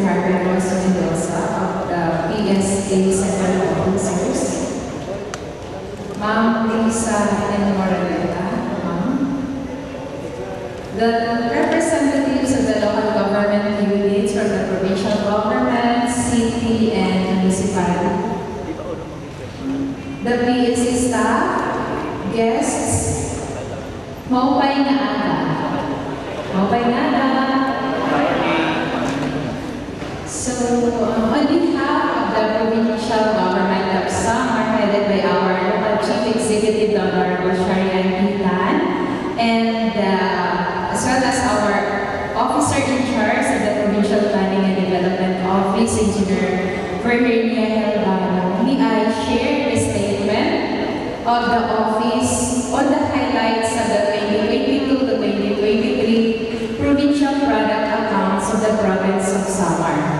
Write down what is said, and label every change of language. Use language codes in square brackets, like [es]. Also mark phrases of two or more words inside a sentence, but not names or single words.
[en] Harvey Mendoza of the PSA Central Officers, Ma'am Lisa and Moraleta, the representatives of the local government units from the provincial government, city, and municipality, the PSA staff, guests, [war] maupay na aga. Maupay na aga. [en] So, on behalf of the provincial government of Samar, headed by our local chief executive, the Honorable Sharian Hitan, and as well as our officer in charge of the Provincial Planning and Development Office, Engineer Virginia Helgano, may I share the statement of the office on the highlights of the 2022 to 2023 provincial product accounts of the province of Samar.